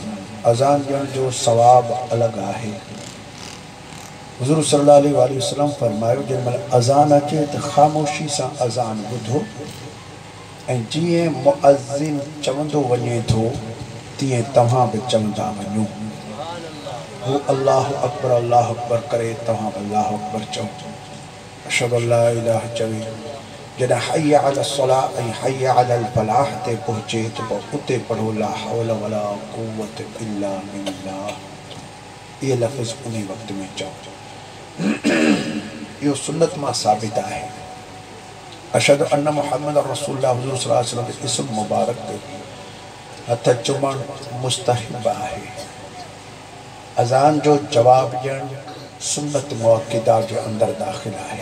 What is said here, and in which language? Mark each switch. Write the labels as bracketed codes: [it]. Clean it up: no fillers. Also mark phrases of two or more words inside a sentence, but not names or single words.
[sd] अज़ान ॾियण जो सवाब अलॻि आहे। हुज़ूर [ar] صلى الله عليه وسلم [sd] फरमायो जेमहिल अज़ान अचे त ख़ामोशी सां अज़ान ॿुधो ऐं जीअं मुअज़्ज़िन चवंदो वञे थो तीअं तव्हां बि चवंदा वञो। हू [ar] الله أكبر [sd] करे तव्हां बि [ar] الله أكبر [sd] चओ। [ar] أشهد أن لا إله [sd] चवे जॾहिं [ar] حي على الصلاة [sd] ऐं [ar] حي على الفلاح [sd] ते पहुचे त पोइ उते पढ़ो [ar] لا حول ولا قوة إلا بالله. [sd] इहे लफ़्ज़ उन वक़्त में चओ। इहो सुन्नत मां साबित आहे। [ar] أشهد أن محمد رسول الله [sd] हुज़ूर [ar] صلى الله عليه وسلم [sd] इस्म मुबारक ते हथ चुमणु मुस्तहिब आहे। अज़ान जो जवाब ॾियणु सुन्नत मुअक्किदा जे अंदरि दाख़िल आहे।